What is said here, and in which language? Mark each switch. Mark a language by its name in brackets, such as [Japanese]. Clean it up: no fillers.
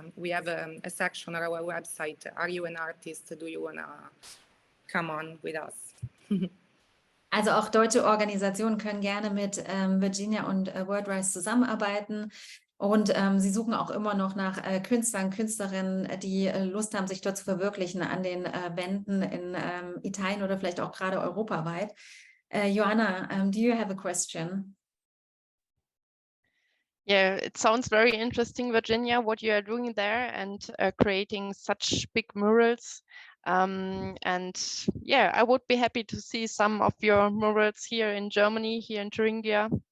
[English] We have a section on our website. Are you an artist? Do you wanna come on with us? [German] Also auch deutsche Organisationen können gerne mit Virginia und Worldrise zusammenarbeiten. Und sie suchen auch immer noch nach Künstlern, Künstlerinnen, die Lust haben, sich dort zu verwirklichen an den Wänden in Italien oder vielleicht auch gerade europaweit. [English] Joanna, do you have a question? Yeah, it sounds very interesting, Virginia, what you are doing there and creating such big murals. And yeah, I would be happy to see some of your murals here in Germany, here in Thuringia.